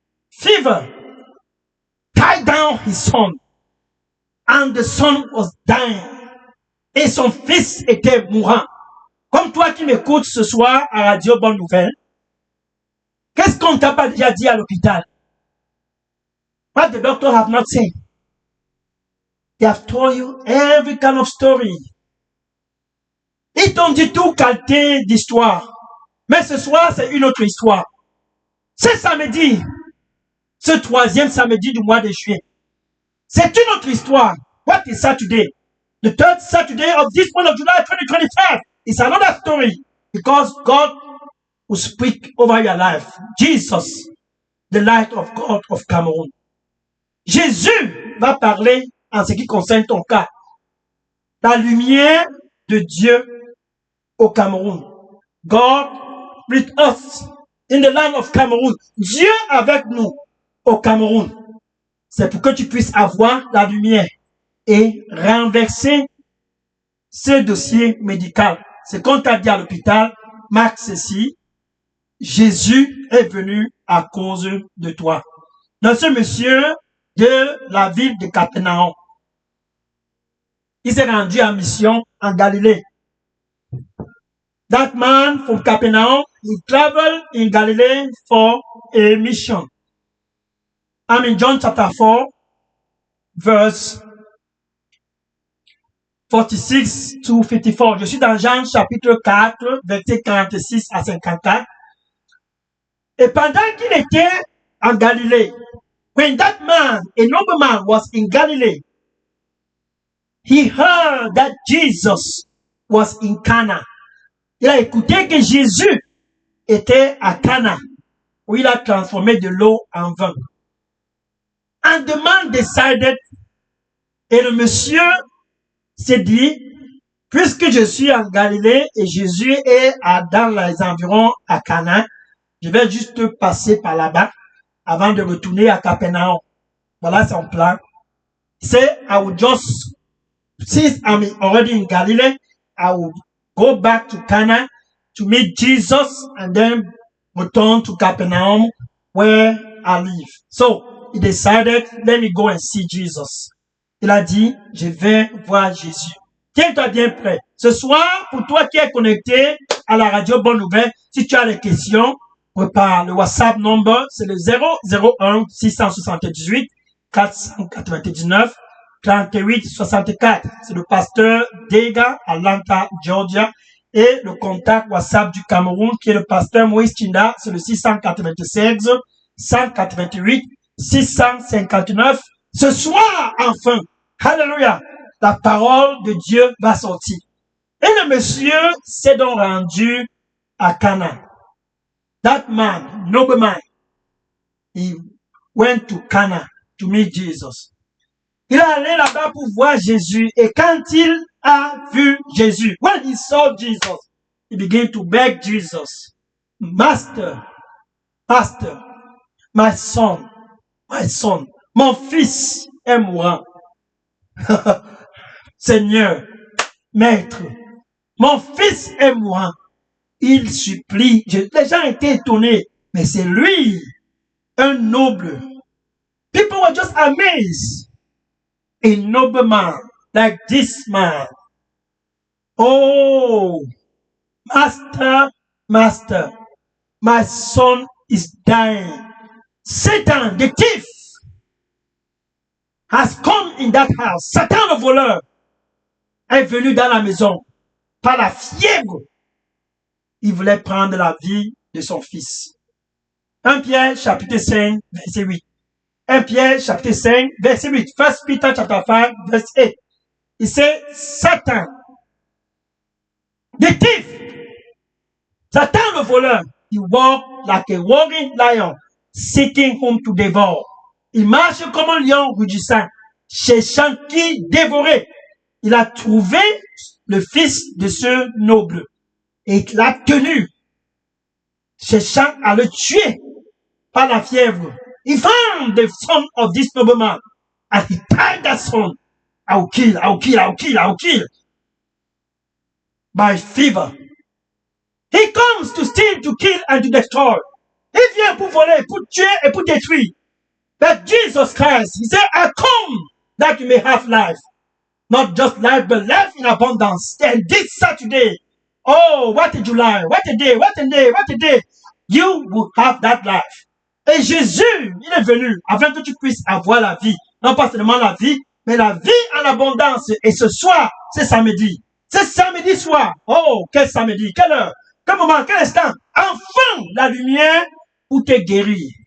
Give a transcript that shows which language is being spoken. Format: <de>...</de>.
<en>Fever tied down his son. And the son was dying.</en> <fr>Et son fils était mourant. Comme toi qui m'écoutes ce soir à Radio Bonne Nouvelle, qu'est-ce qu'on t'a pas déjà dit à l'hôpital?</fr> <en>What the doctor have not said. They have told you every kind of story.</en> <fr>Ils t'ont dit tout qualité d'histoire. Mais ce soir, c'est une autre histoire. Ce samedi, ce troisième samedi du mois de juillet, c'est une autre histoire.</fr> <en>What is Saturday? The third Saturday of this month of July 2025 is another story. Because God will speak over your life. Jesus, the light of God of Cameroon.</en> <fr>Jésus va parler en ce qui concerne ton cas. La lumière de Dieu au Cameroun.</fr> <en>God with us in the land of Cameroon.</en> <fr>Dieu avec nous au Cameroun. C'est pour que tu puisses avoir la lumière et renverser ce dossier médical. C'est qu'on t'a dit à l'hôpital, Marc ceci, Jésus est venu à cause de toi. Donc ce monsieur de la ville de Capernaum, il s'est rendu en mission en Galilée.</fr> <en>That man from Capernaum, he traveled in Galilee for a mission. I'm in John chapter 4, verse 46 to 54.</en> <fr>Je suis dans Jean chapitre 4, verset 46 à 54. Et pendant qu'il était en Galilée,</fr> <en>when that man, a nobleman, was in Galilee, he heard that Jesus was in Cana.</en> <fr>Il a écouté que Jésus était à Cana, où il a transformé de l'eau en vin.</fr> <en>And the man decided,</en> <fr>et le monsieur s'est dit, puisque je suis en Galilée et Jésus est dans les environs à Cana, je vais juste passer par là-bas avant de retourner à Capernaum. Voilà son plan. C'est,</fr> <en>I will just, since I'm already in Galilee, I will go back to Cana to meet Jesus and then return to Capernaum where I live. So he decided, let me go and see Jesus.</en> <fr>Il a dit, je vais voir Jésus. Tiens-toi bien prêt. Ce soir, pour toi qui es connecté à la radio Bonne Nouvelle, si tu as des questions, par le</fr> <en>WhatsApp number,</en> <fr>c'est le 001 678 499 38 64. C'est le pasteur Dega, Atlanta, Georgia. Et le contact WhatsApp du Cameroun, qui est le pasteur Moïse Tinda, c'est le 696 188 659. Ce soir, enfin, hallelujah, la parole de Dieu va sortir. Et le monsieur s'est donc rendu à Cana.</fr> <en>That man, nobleman, he went to Cana to meet Jesus.</en> <fr>Il est allé là-bas pour voir Jésus. Et quand il a vu Jésus,</fr> <en>when he saw Jesus, he began to beg Jesus, Master, Master, my son,</en> <fr>mon fils est mourant. Seigneur, Maître, mon fils est mourant. Il supplie. Les gens étaient étonnés. Mais c'est lui, un noble.</fr> <en>People were just amazed. A noble man, like this man. Oh, Master, Master, my son is dying. Satan, the thief, has come in that house.</en> <fr>Satan, le voleur, est venu dans la maison par la fièvre. Il voulait prendre la vie de son fils. 1 Pierre chapitre 5, verset 8. 1 Pierre chapitre 5, verset 8.</fr> <en>1 Peter chapter 5, verset 8.</en> <fr>Il</fr> <en>said, Satan, the thief,</en> <fr>Satan le voleur,</fr> <en>he walked like a roaring lion, seeking whom to devour.</en> <fr>Il marche comme un lion rugissant, cherchant qui dévorer. Il a trouvé le fils de ce noble. Et il l'a tenu, cherchant à le tuer par la fièvre.</fr> <en>He found the son of this nobleman, and he tied that son. I will kill, I will kill, I will kill, I will kill. By fever. He comes to steal, to kill, and to destroy. Il vient pour voler, pour tuer et pour détruire. But Jesus Christ, he said, I come that you may have life. Not just life, but life in abundance. And this Saturday, oh, what a July, what a day, what a day, what a day. You will have that life.</en> <fr>Et Jésus, il est venu afin que tu puisses avoir la vie. Non pas seulement la vie, mais la vie en abondance. Et ce soir, c'est samedi. C'est samedi soir. Oh, quel samedi, quelle heure, quel moment, quel instant. Enfin, la lumière pour te guérir.</fr>